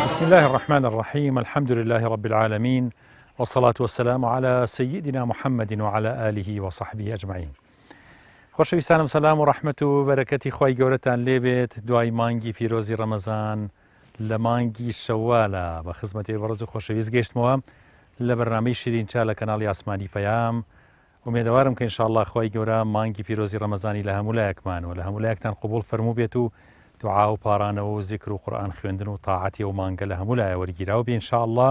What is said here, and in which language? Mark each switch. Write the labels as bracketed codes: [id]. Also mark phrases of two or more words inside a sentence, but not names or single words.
[ar] الله الرحمن الرحيم. الحمد لله رب العالمين، والصلاة والسلام على سيدنا محمد وعلى آله وصحبه أجمعين. [ckb] خۆشەویستانم سەلام و ڕەحمەت و بەرەکەتی خی گەورەتان لێبێت. دوای مانگی پیرۆزی ڕەمەزان لە مانگی شەوالە بە خزمەتی بەڕێز و خۆشەویست گەیشتمەوە لە بەرنامەی شیرین چا لە کەناڵی ئاسمانی پەیام. ومێدەوارم کە ئینشاءالله خی گەورە مانگی پیرۆزی ڕەمەزانی لە هەموو لایەکمان و لە هەموو لایەکتان قبول فەرموو بێت و دوعا و پارانەوە و زیکر و قورئان خوێندن و تاعەتی و مانگە لە هەموو لایە وەرگیراوە بێ ئینشاءالله.